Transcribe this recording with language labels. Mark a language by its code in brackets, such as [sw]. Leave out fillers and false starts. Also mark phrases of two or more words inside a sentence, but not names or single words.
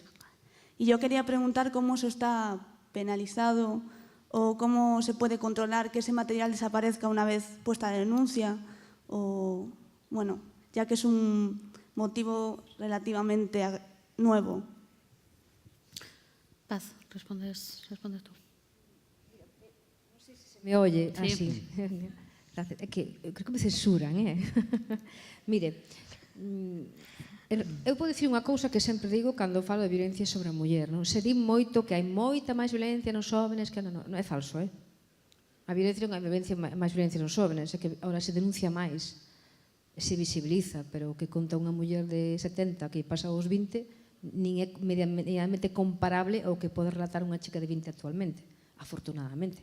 [es] Y yo quería preguntar cómo se está penalizado o cómo se puede controlar que ese material desaparezca una vez puesta la denuncia, o, bueno, ya que es un motivo relativamente nuevo. Paz, respondes tú. [gl] Non sei se se me oye Sí. así. É que creo que me censuran, Mire, eu podo dicir unha cousa que sempre digo cando falo de violencia sobre a muller, non? Se di moito que hai moita máis violencia nos jóvenes que non é falso, A violencia non hai máis violencia nos jóvenes, é que ahora se denuncia máis, se visibiliza, pero o que conta unha muller de 70 que pasa aos 20 nin é medianamente comparable ao que pode relatar unha chica de 20 actualmente, afortunadamente.